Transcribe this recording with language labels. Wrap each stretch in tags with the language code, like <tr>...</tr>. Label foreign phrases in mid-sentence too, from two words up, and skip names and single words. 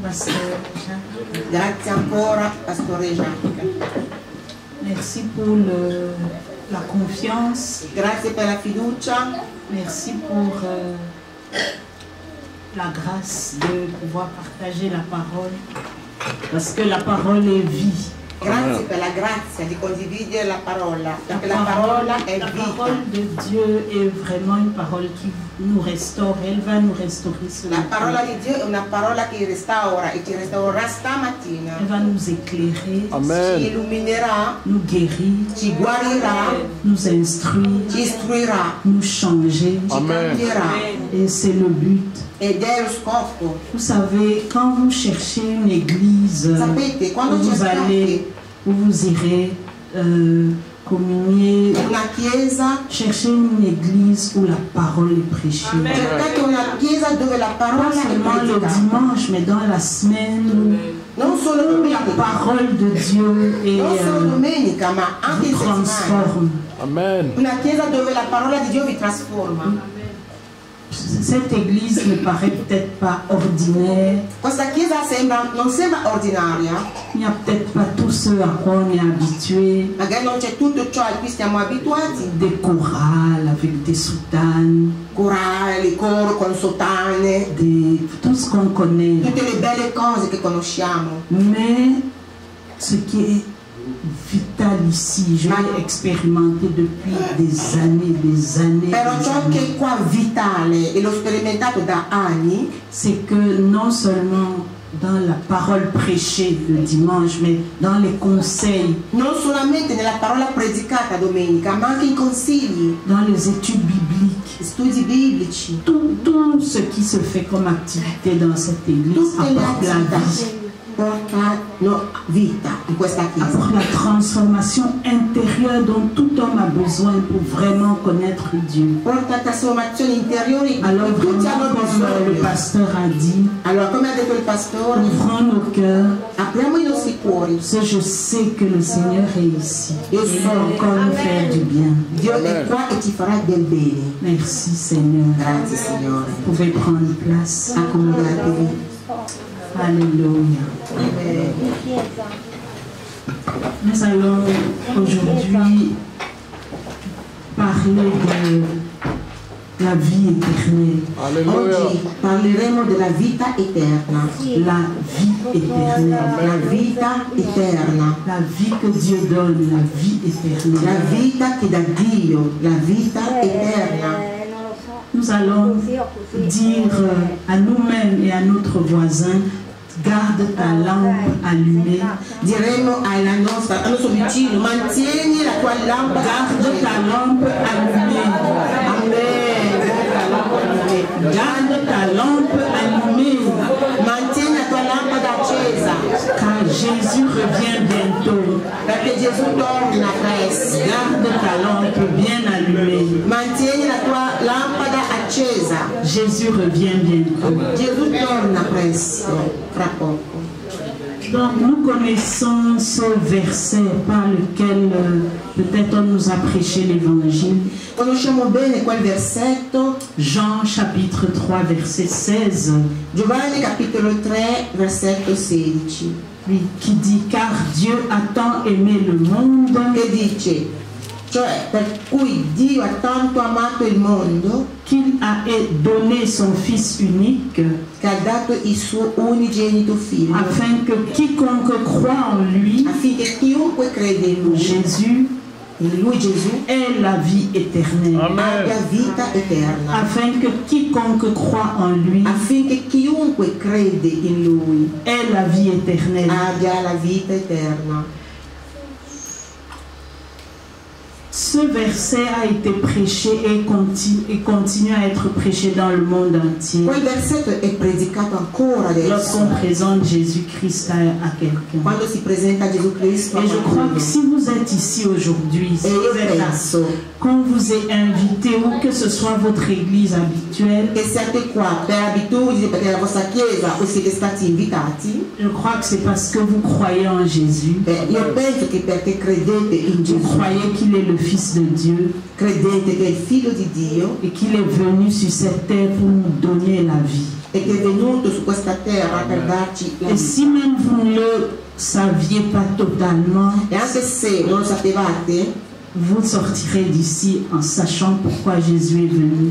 <fr>Pasteur Jacques.</fr> <it>Grazie ancora, Pastore Jacques.</it> <fr>Merci pour la confiance.</fr> <it>Grazie per la fiducia.</it> <fr>Merci pour la grâce de pouvoir partager la parole. Parce que la parole est vie.</fr> <it>Grazie per la grazia di condividere la parola, perché la parola è vita.</it> <fr>La parole de Dieu est vraiment une parole qui nous restaure. Elle va nous restaurer ce</fr> <it>La</it> <fr>matin.</fr> <it>parola di Dio è una parola che restaura e ci restaurerà stamattina.</it> <fr>Elle va nous éclairer,</fr> <it>Ci illuminerà,</it> <fr>nous guérir,</fr> <it>ci guarirà,</it> <fr>nous instruire,</fr> <it>ci istruirà,</it> <fr>nous changer.</fr> <it>ci cambierà.</it> <fr>Et c'est le but.</fr> <it>Ed è lo scopo.</it> <fr>Vous savez, quand vous cherchez une église</fr> <it>Sapete, quando</it> <fr>où vous allez, où vous irez communier,</fr> <it>una chiesa,</it> <fr>cherchez une église où la parole est prêchée.</fr> <it>cercate una chiesa dove la parola</it> <fr>Pas</fr> <it>è</it> <fr>seulement le</fr> <it>predicata.</it> <fr>dimanche, mais dans la semaine</fr> <it>Non solo</it> <fr>où la</fr> <it>domenica,</it> <fr>parole de Dieu est,</fr> <it>non solo domenica, ma anche in</it> <fr>vous</fr> <it>settimana.</it> <fr>transforme. Amen.</fr> <it>Una chiesa dove la parola di Dio vi trasforma.</it> <fr>Cette église ne paraît peut-être pas ordinaire.</fr> <it>Questa chiesa non sembra ordinaria,</it> <fr>Il n'y a peut-être pas tout ce à quoi on est habitué.</fr> <it>magari non c'è tutto ciò a cui stiamo abituati,</it> <fr>Des chorales avec des soutanes,</fr> <it>corali, coro con sotane,</it> <fr>tout ce qu'on connaît.</fr> <it>tutte le belle cose che conosciamo.</it> <fr>Mais ce qui est vital ici, je l'ai expérimenté depuis des années.</fr> <it>Però ciò che è qua vitale e l'ho sperimentato da anni,</it> <fr>c'est que non seulement dans la parole prêchée le dimanche, mais dans les conseils,</fr> <it>non solamente nella parola predicata domenica, ma anche i consigli,</it> <fr>dans les études bibliques,</fr> <it>studi biblici,</it> <fr>tout ce qui se fait comme activité dans cette église</fr> <it>tutte le</it> <fr>apporte la vie.</fr> <it>attività portano vita in questa chiesa.</it> <fr>Apporte la transformation intérieure dont tout homme a besoin pour vraiment connaître Dieu.</fr> <it>Porta trasformazioni interiori,</it> <fr>Alors</fr> <it>tutti hanno</it> <fr>vraiment, comme le</fr> <it>bisogno.</it> <fr>pasteur a dit,</fr> <it>Allora, come ha detto il pastore,</it> <fr>ouvrons nos cœurs,</fr> <it>apriamo i nostri cuori.</it> <fr>parce que je sais que le Seigneur est ici.</fr> <it>Io</it> <fr>Il</fr> <it>so</it> <fr>va encore nous faire du bien.</fr> <it>Dio è qua e ci farà del bene.</it> <fr>Merci Seigneur.</fr> <it>Grazie Signore.</it> <fr>Vous pouvez prendre place.</fr> <it>Accomodatevi.</it> <fr>Alléluia. Amen. Nous allons aujourd'hui parler de la vie éternelle. Alléluia.</fr> <it>Oggi parleremo della vita eterna.</it> <fr>La vie éternelle.</fr> <it>La vita eterna.</it> <fr>La vie que Dieu donne, la vie éternelle.</fr> <it>La vita che dà Dio, la vita eterna.</it> <fr>Nous allons dire à nous-mêmes et à notre voisin, garde ta lampe allumée.</fr> <it>Diremo al nostro vicino, mantieni la tua lampada.</it> <fr>Garde ta lampe allumée. Amen. Garde ta lampe allumée.</fr> <it>Mantieni la tua lampada accesa.</it> <fr>Car Jésus revient bientôt.</fr> <it>Perché Gesù torna presto.</it> <fr>Garde ta lampe bien allumée.</fr> <it>Mantieni la tua lampada accesa.</it> <fr>Jésus revient bientôt.</fr> <it>Gesù torna presto, fra poco.</it> <fr>Donc nous connaissons ce verset par lequel peut-être on nous a prêché l'évangile.</fr> <it>Conosciamo bene quel versetto,</it> <fr>Jean chapitre 3 verset 16.</fr> <it>Giovanni capitolo 3 versetto 16,</it> <fr>Oui, qui dit car Dieu a tant aimé le monde</fr> <it>che dice, cioè per cui Dio ha tanto amato il mondo</it> <fr>qu'il a donné son Fils unique</fr> <it>che ha dato il suo unigenito figlio,</it> <fr>afin que quiconque croit en lui,</fr> <it>affinché chiunque crede in lui</it> <fr>Jésus,</fr> <it>Gesù,</it> <fr>ait la vie éternelle.</fr> <it>abbia vita eterna,</it> <fr>Afin que quiconque croit en lui</fr> <it>affinché chiunque crede in lui</it> <fr>ait la vie éternelle.</fr> <it>abbia la vita eterna.</it> <fr>Ce verset a été prêché et continue à être prêché dans le monde entier.</fr> <it>Quel versetto è predicato ancora adesso</it> <fr>Lorsqu'on présente Jésus-Christ à quelqu'un.</fr> <it>quando si presenta Gesù Cristo a</it> <fr>Et je crois</fr> <it>qualcuno.</it> <fr>que si vous êtes ici aujourd'hui, si</fr> <it>E</it> <fr>vous</fr> <it>io</it> <fr>êtes là,</fr> <it>penso</it> <fr>qu'on vous ait invité ou que ce soit votre église habituelle,</fr> <it>che siate qua per abitudine, perché è la vostra chiesa o siete stati invitati,</it> <fr>je crois que c'est parce que vous croyez en Jésus.</fr> <it>io penso che perché credete in</it> <fr>Vous</fr> <it>Gesù,</it> <fr>croyez qu'il est le Fils de Dieu</fr> <it>credete che è il figlio di Dio</it> <fr>et qu'il est venu sur cette terre pour nous donner la vie.</fr> <it>e che è venuto su questa terra per darci la</it> <fr>Et</fr> <it>vita.</it> <fr>si même vous ne le saviez pas totalement,</fr> <it>E anche se non lo sapevate,</it> <fr>vous sortirez d'ici en sachant pourquoi Jésus est venu.</fr>